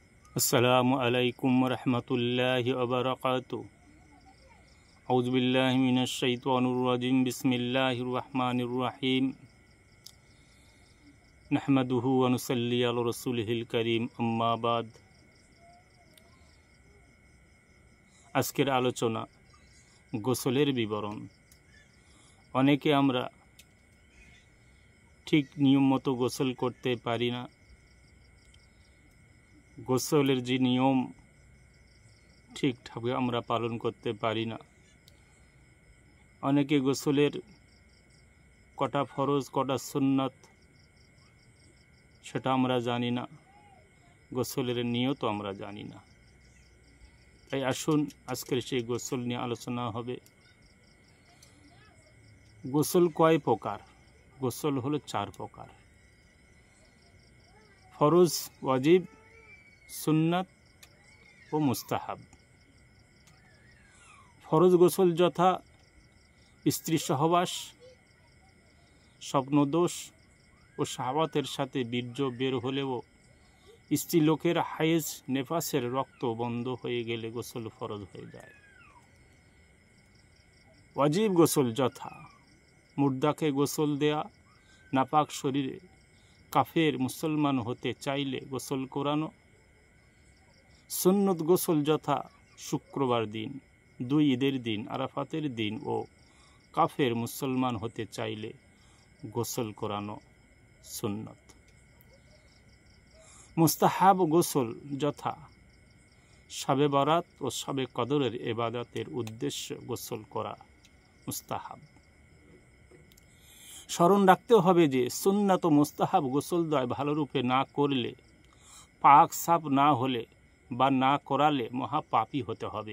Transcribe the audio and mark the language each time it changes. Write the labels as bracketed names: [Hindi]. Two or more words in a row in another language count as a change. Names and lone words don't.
[Arabic] السلام عليكم ورحمة الله وبركاته. أعوذ بالله من الشيطان الرجيم. بسم الله الرحمن الرحيم نحمده و نصلي على رسوله الكريم. أما بعد. [Bangla] আজকের আলোচনা গোসলের বিবরণ। অনেকে আমরা ঠিক নিয়ম মতো গোসল করতে পারি না। গোসলের যে নিয়ম ঠিকঠাক আমরা পালন করতে পারি না। অনেকে গোসলের কটা ফরজ কটা সুন্নত সেটা আমরা জানি না। গোসলের নিয়ত আমরা জানি না। তাই আসুন আজকের সেই গোসল নিয়ে আলোচনা হবে। গোসল কয় প্রকার? গোসল হলো চার প্রকার। ফরজ, ওয়াজিব, সুন্নত ও মুস্তাহাব। ফরজ গোসল যথা স্ত্রী সহবাস, স্বপ্নদোষ ও শাহওয়াতের সাথে বীর্য বের হলেও স্ত্রী লোকের হায়েজ নেফাসের রক্ত বন্ধ হয়ে গেলে গোসল ফরজ হয়ে যায়। ওয়াজিব গোসল যথা মুর্দাকে গোসল দেওয়া, নাপাক শরীরে কাফের মুসলমান হতে চাইলে গোসল করানো। সুন্নত গোসল যথা শুক্রবার দিন, দুই ঈদের দিন, আরাফাতের দিন ও কাফের মুসলমান হতে চাইলে গোসল করানো সুন্নত। মুস্তাহাব গোসল যথা শবে বরাত ও শবে কদরের ইবাদতের উদ্দেশ্য গোসল করা মুস্তাহাব। স্মরণ রাখতে হবে যে সুন্নত ও মুস্তাহাব গোসল দয় ভালোরূপে না করলে, পাক সাফ না হলে বা না করালে মহাপাপী হতে হবে।